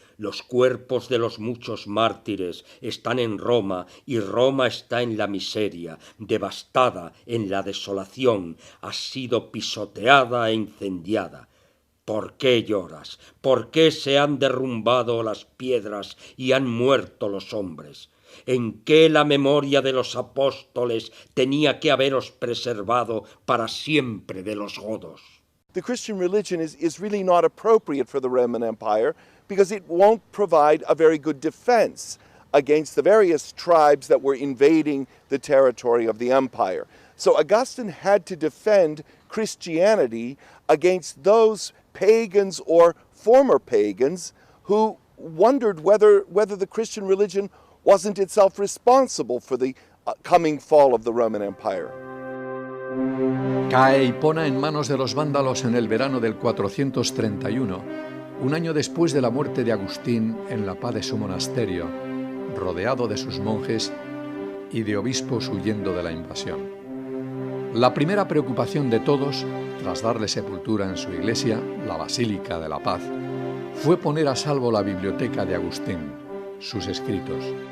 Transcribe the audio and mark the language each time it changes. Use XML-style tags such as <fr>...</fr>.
<es>Los cuerpos de los muchos mártires están en Roma y Roma está en la miseria, devastada en la desolación, ha sido pisoteada e incendiada. ¿Por qué lloras? ¿Por qué se han derrumbado las piedras y han muerto los hombres? ¿En qué la memoria de los apóstoles tenía que haberos preservado para siempre de los godos?</es> <en>The Christian religion is really not appropriate for the Roman Empire because it won't provide a very good defense against the various tribes that were invading the territory of the empire. So Augustine had to defend Christianity against those pagans or former pagans who wondered whether the Christian religion wasn't itself responsible for the coming fall of the Roman Empire.</en> <es>Cae Hipona en manos de los vándalos en el verano del 431, un año después de la muerte de Agustín en la paz de su monasterio, rodeado de sus monjes y de obispos huyendo de la invasión. La primera preocupación de todos, tras darle sepultura en su iglesia, la Basílica de la Paz, fue poner a salvo la biblioteca de Agustín, sus escritos.</es>